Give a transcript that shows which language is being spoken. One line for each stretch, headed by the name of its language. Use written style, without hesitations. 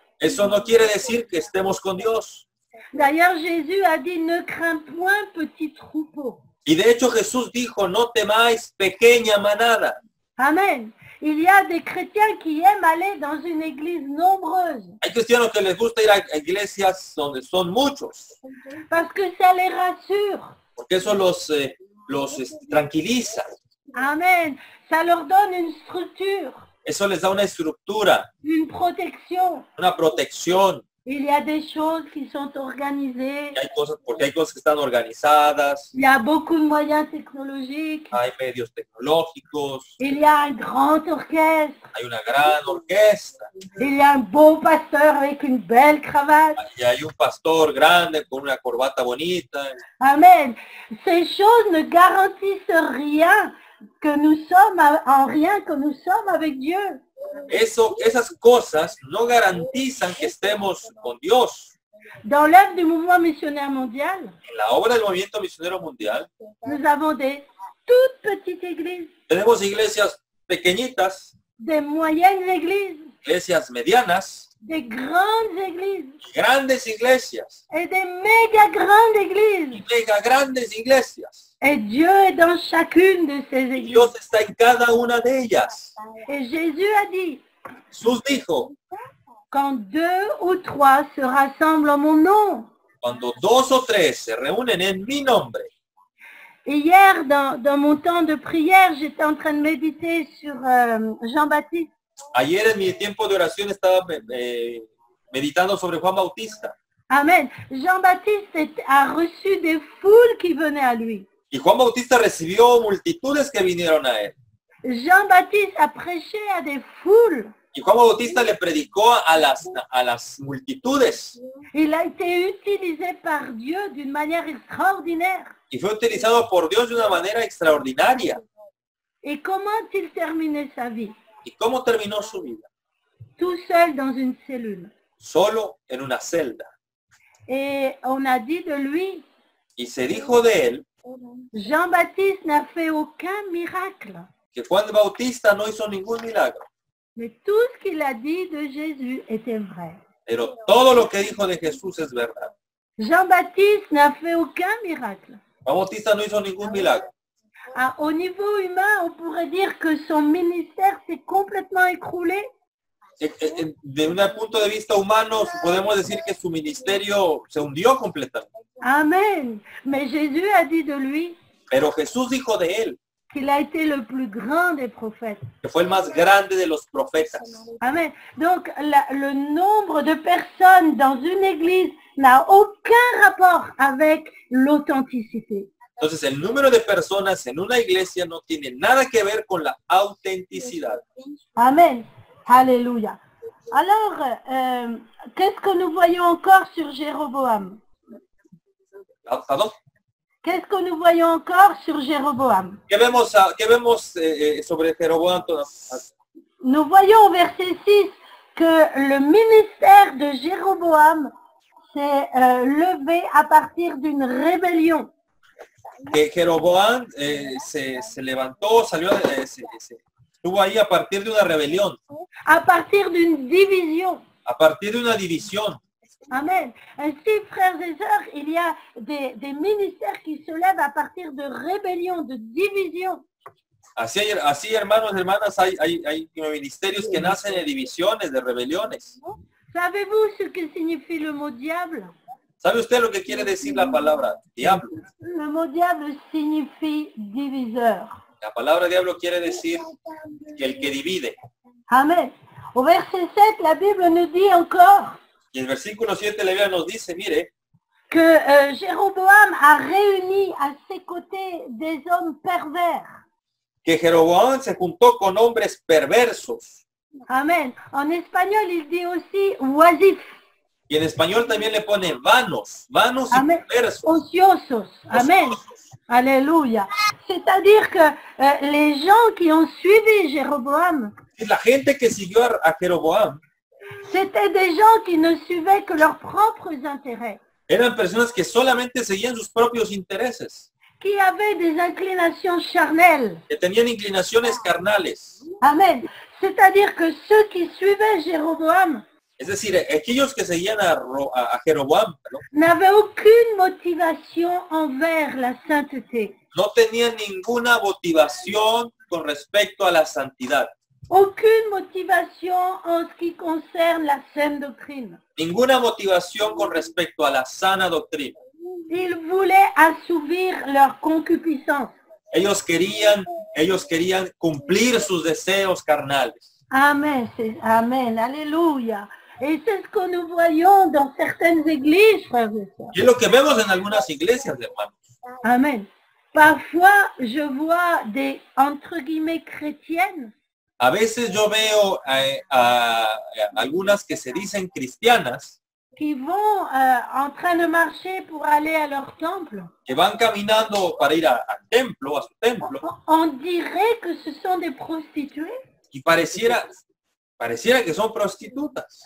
Spanish: eso no quiere decir que estemos con Dios.
French: D'ailleurs, Jésus a dit, ne crains point, petit troupeau.
Spanish: Y de hecho Jesús dijo, no temáis, pequeña manada. Amen.
French: Il y a des chrétiens qui aiment aller dans une église nombreuse
Spanish: Hay cristianos que les gusta ir a iglesias donde son muchos,
French: parce que ça les rassure.
Spanish: porque eso los tranquiliza. Amen.
French: Ça leur donne une structure,
Spanish: Eso les da una estructura,
French: une protection.
Spanish: una protección.
French: Il y a des choses qui sont organisées.
Spanish: Porque hay cosas que están organizadas,
French: Il y a beaucoup de moyens technologiques.
Spanish: hay medios tecnológicos,
French: Il y a un grand orchestre.
Spanish: hay una gran orquesta,
French: Il y a un beau pasteur avec une belle cravate.
Spanish: y hay un pastor grande con una corbata bonita. Amen.
French: Ces choses ne garantissent rien que nous sommes en rien que nous sommes avec Dieu.
Spanish: Esas cosas no garantizan que estemos con Dios.
French: Dans l'œuvre du mouvement missionnaire mondial,
Spanish: En la obra del movimiento misionero mundial,
French: nous avons des toutes petites églises,
Spanish: tenemos iglesias pequeñitas,
French: des moyennes églises,
Spanish: iglesias medianas,
French: des grandes églises
Spanish: grandes iglesias,
French: et des méga grandes églises.
Spanish: y mega grandes iglesias.
French: Et Dieu est dans chacune de ces églises.
Spanish: Dios está en cada una de ellas.
French: Et Jésus a dit,
Spanish: Jesús dijo,
French: quand 2 ou 3 se rassemblent en mon nom.
Spanish: cuando 2 o 3 se reúnen en mi nombre.
French: Et hier, dans mon temps de prière, j'étais en train de méditer sur Jean-Baptiste.
Spanish: Ayer en mi tiempo de oración estaba meditando sobre Juan Bautista. Amen.
French: Jean-Baptiste a reçu des foules qui venaient à lui.
Spanish: Y Juan Bautista recibió multitudes que vinieron a él.
French: Jean-Baptiste a prêché à des foules.
Spanish: Y Juan Bautista le predicó a las multitudes.
French: Il a été utilisé par Dieu d'une manière extraordinaire.
Spanish: Y fue utilizado por Dios de una manera extraordinaria.
French: Et comment a-t-il terminé sa vie?
Spanish: ¿Y cómo terminó su vida?
French: Tout seul dans une cellule.
Spanish: Solo en una celda.
French: Et on a dit de lui,
Spanish: Y se dijo de él
French: Jean-Baptiste n'a fait aucun miracle.
Spanish: que Juan Bautista no hizo ningún milagro.
French: Mais tout ce qu'il a dit de Jésus était vrai.
Spanish: Pero todo lo que dijo de Jesús es verdad.
French: Jean-Baptiste n'a fait aucun miracle.
Spanish: Juan Bautista no hizo ningún milagro.
French: Au niveau humain, on pourrait dire que son ministère s'est complètement écroulé.
Spanish: De un punto de vista humano, podemos decir que su ministerio se hundió completamente.
French: Amen. Mais Jésus a dit de lui
Spanish: Pero Jesús dijo de él
French: qu'il a été le plus grand des prophètes.
Spanish: que fue el más grande de los profetas. Amen.
French: Donc, le nombre de personnes dans une église n'a aucun rapport avec l'authenticité.
Spanish: Entonces, el número de personas en una iglesia no tiene nada que ver con la autenticidad.
French: Amen. Alléluia. Alors, qu'est-ce que nous voyons encore sur Jéroboam?
Spanish: ¿Perdón?
French: Qu'est-ce que nous voyons encore sur Jéroboam?
Spanish: ¿Qué vemos sobre Jeroboam?
French: Nous voyons au verset 6 que le ministère de Jéroboam s'est levé à partir d'une rébellion.
Spanish: Que Jeroboam se levantó, salió, estuvo ahí a partir de una rebelión,
French: À partir d'une division.
Spanish: a partir de una división. Amen.
French: Ainsi, frères et sœurs, il y a des ministères qui se lèvent à partir de rébellion, de division.
Spanish: Así, hermanos y hermanas, hay ministerios que nacen de divisiones, de rebeliones.
French: Savez-vous ce que signifie le mot diable?
Spanish: ¿Sabe usted lo que quiere decir la palabra diablo?
French: Le mot diable signifie diviseur.
Spanish: La palabra diablo quiere decir que el que divide. Amen.
French: Au verset 7, la Bible nous dit encore
Spanish: Y el versículo 7 la Biblia nos dice, mire,
French: que Jéroboam a réuni à ses côtés des hommes pervers.
Spanish: que Jeroboam se juntó con hombres perversos. Amen.
French: En espagnol, il dit aussi oisifs,
Spanish: Y en español también le pone vanos y Amen. perversos. Ociosos. Amen. Alléluia.
French: C'est-à-dire que les gens qui ont suivi Jéroboam,
Spanish: Y la gente que siguió a Jeroboam
French: c'était des gens qui ne suivaient que leurs propres intérêts,
Spanish: eran personas que solamente seguían sus propios intereses,
French: qui avaient des inclinations charnelles.
Spanish: que tenían inclinaciones carnales. Amen.
French: C'est-à-dire que ceux qui suivaient Jéroboam
Spanish: Es decir, aquellos que seguían a Jeroboam, ¿no?
French: n'avaient aucune motivation envers la sainteté.
Spanish: No tenían ninguna motivación con respecto a la santidad.
French: Aucune motivation en ce qui concerne la saine doctrine.
Spanish: Ninguna motivación con respecto a la sana doctrina.
French: Ils voulaient assouvir leur concupiscence.
Spanish: Ellos querían cumplir sus deseos carnales.
French: Amen, amen, alléluia. Et c'est ce que nous voyons dans certaines églises, frères et sœurs.
Spanish: Y es lo que vemos en algunas iglesias, hermanos. Amen.
French: Parfois, je vois des, entre guillemets, chrétiennes
Spanish: A veces yo veo a algunas que se dicen cristianas,
French: qui vont en train de marcher pour aller à leur temple.
Spanish: que van caminando para ir al templo, a su templo,
French: On dirait que ce sont des prostituées.
Spanish: y pareciera que son prostitutas.